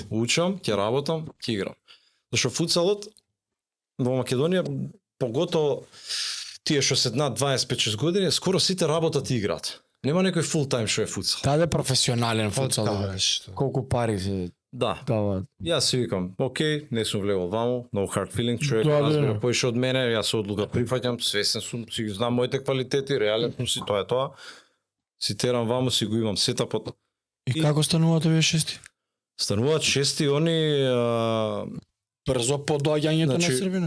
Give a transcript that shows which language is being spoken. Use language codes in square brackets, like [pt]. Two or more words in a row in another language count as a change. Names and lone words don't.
[mk] Учам, ќе работам, ќе играм. Зашто футсалот во Македонија, поготово тие што се над 25-6 години, скоро сите работат и играат. Нема некој фул тајм што е футсал. Таде професионален футсал. Да, да. што. Колку пари се Да, даваат. јас си викам, окей, не сум влегол ваму, [en] no hard feeling, [mk] човек Да, разбира да. поише од мене, јас се одлука прифаќам, свесен сум, си ги знам моите квалитети, реален сум си, тоа е тоа. Си терам ваму, си го имам сетапот. И како стануваат овие шести? Стануваат шести, они Брзо по доаѓањето Значи, на Србинов.